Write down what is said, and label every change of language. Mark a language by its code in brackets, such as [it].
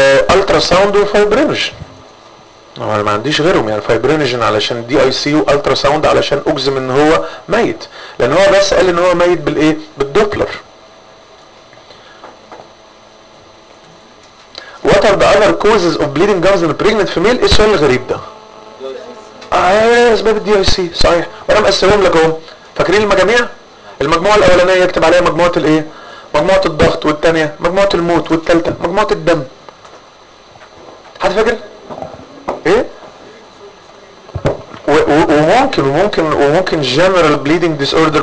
[ar] الترا ساوند وفايبرينوجن. انا ما عنديش غيرهم. يعني فايبرينوجن علشان دي اي سي والترا ساوند علشان اجزم ان هو ميت. لان هو بس قال ان هو ميت بالايه؟ بالدوبلر. [en] What are the other causes of bleeding gums in a pregnant female? [ar] ايه السؤال الغريب ده؟ اسباب الدي اي سي. صحيح. وانا مقسمهم لك اهو. فاكرين المجاميع؟ المجموعه الاولانيه يكتب عليها مجموعه الايه؟ مجموعه الضغط، والثانيه مجموعه الموت، والثالثه مجموعه الدم. حد فاكر؟ ايه؟ وممكن وممكن وممكن جنرال بليدنج ديس اوردر.